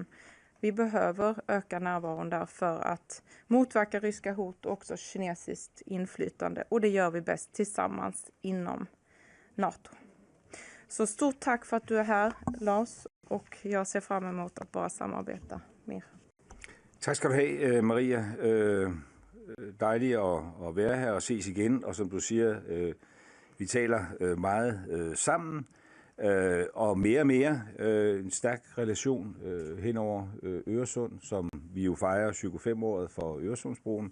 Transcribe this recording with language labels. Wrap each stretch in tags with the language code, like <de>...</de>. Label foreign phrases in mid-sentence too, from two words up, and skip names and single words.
<sv>Vi behöver öka närvaron där för att motverka ryska hot och också kinesiskt inflytande. Och det gör vi bäst tillsammans inom NATO. Så stort tack för att du är här, Lars. Och jag ser fram emot att bara samarbeta mer.</sv> <da>Tak skal du have, Maria. Dejligt at være her og ses igen. Og som du siger, vi taler meget sammen. Og mere en stærk relation hen over Øresund, som vi jo fejrer 25-året for Øresundsbroen.</da>